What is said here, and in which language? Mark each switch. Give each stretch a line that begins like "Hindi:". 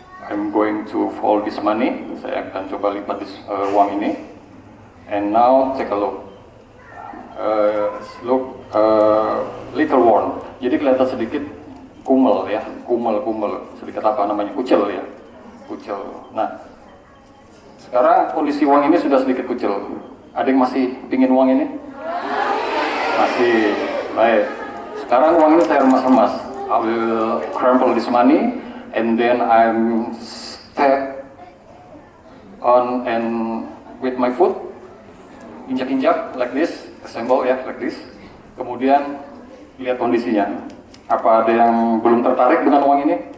English: I'm going to fold this money.
Indonesian: Saya akan coba lipat uang ini.
English: And now take a look. Look little worn.
Indonesian: Jadi kelihatan sedikit kumel ya, kumel. Sedikit apa namanya? Kucel ya. Kucel. Nah, sekarang kondisi uang ini sudah sedikit kucel. Ada yang masih pingin uang ini? Masih. Baik. Sekarang uang ini saya remas-remas.
English: I will crumple this money. And then I'm step on and with my foot,
Indonesian: injak-injak
English: like this, assemble ya like this.
Indonesian: Kemudian lihat kondisinya. Apa ada yang belum tertarik dengan uang ini?